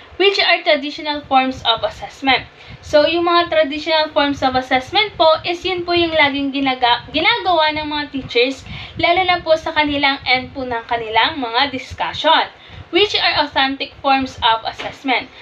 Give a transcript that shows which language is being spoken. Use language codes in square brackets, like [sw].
[en] Which are traditional forms of assessment? [tl] So, yung mga traditional forms of assessment po is yun po yung laging ginagawa ng mga teachers, lalo na po sa kanilang end po ng kanilang mga discussion. [en] Which are authentic forms of assessment?